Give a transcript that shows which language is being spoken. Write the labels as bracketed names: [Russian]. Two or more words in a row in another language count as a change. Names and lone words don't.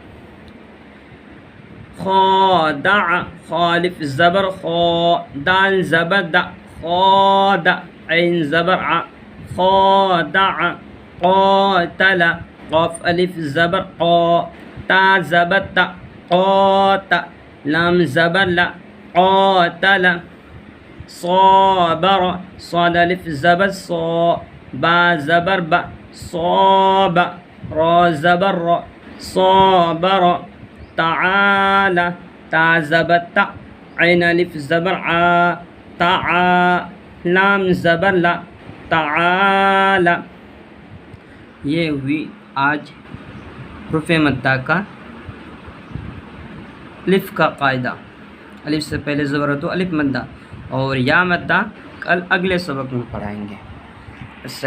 [Urdu] خادع، خالف زبر خو، دال زبر دا، خاد، عین زبر ع، خادع، قاتل، قاف الف زبر قو، تا زبر تا، قات، لام زبر لا، قاتل، صابر، صاد الف زبر صو، با زبر با، صاب، را زبر را، صابر، تعال، تا زبر تا، عین الف زبر ع، تعا، لام زبر لا، تعال۔ یہ ہوئی آج حروف مدہ کا الف کا قاعدہ۔ الف سے پہلے زبر ہو تو الف مدہ، اور یا مدہ کل اگلے سبق میں پڑھائیں گے۔